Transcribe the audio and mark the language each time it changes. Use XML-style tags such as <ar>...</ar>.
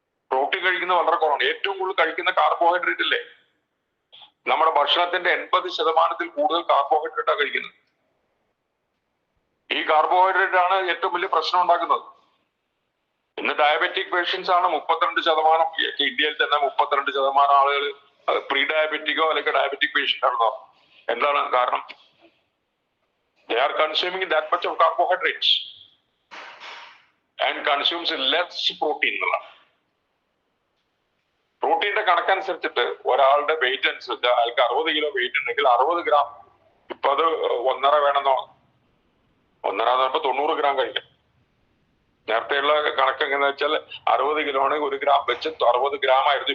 <ml>Protein കഴിക്കുന്നത് വളരെ കുറവാണ്. ഏറ്റവും കൂടുതൽ കഴിക്കുന്ന കാർബോഹൈഡ്രേറ്റ് അല്ലേ? നമ്മുടെ ഭക്ഷണത്തിന്റെ 80% കൂടുതൽ കാർബോഹൈഡ്രേറ്റാണ് കഴിക്കുന്നത്. ഈ കാർബോഹൈഡ്രേറ്റ് ആണ് ഏറ്റവും വലിയ പ്രശ്നം ഉണ്ടാക്കുന്നത്. ഇന്ന് ഡയബറ്റിക് പേഷ്യൻസ് ആണ് 32%. ഇന്ത്യയിൽ തന്നെ 32% ആളുകൾ പ്രീ ഡയബറ്റിക്കോ അല്ലെങ്കിൽ ഡയബറ്റിക് പേഷ്യന്റ് ആണെന്നോ. എന്താണ് കാരണം?</ml> <en>They are consuming that much of carbohydrates and consumes less protein.</en> <ml>പ്രോട്ടീന്റെ കണക്കനുസരിച്ചിട്ട് ഒരാളുടെ വെയിറ്റ് അനുസരിച്ച് അയാൾക്ക് 60 കിലോ വെയിറ്റ് ഉണ്ടെങ്കിൽ 60 ഗ്രാം, ഇപ്പൊ അത് 1.5 വേണമെന്നോ, 1.5 എന്ന് പറയുമ്പോൾ 90 ഗ്രാം കഴിക്കാം. നേരത്തെയുള്ള കണക്ക് എങ്ങനെയാ വെച്ചാൽ 60 കിലോ ആണെങ്കിൽ 1 ഗ്രാം വെച്ച് 60 ഗ്രാം ആയിരുന്നു.</ml>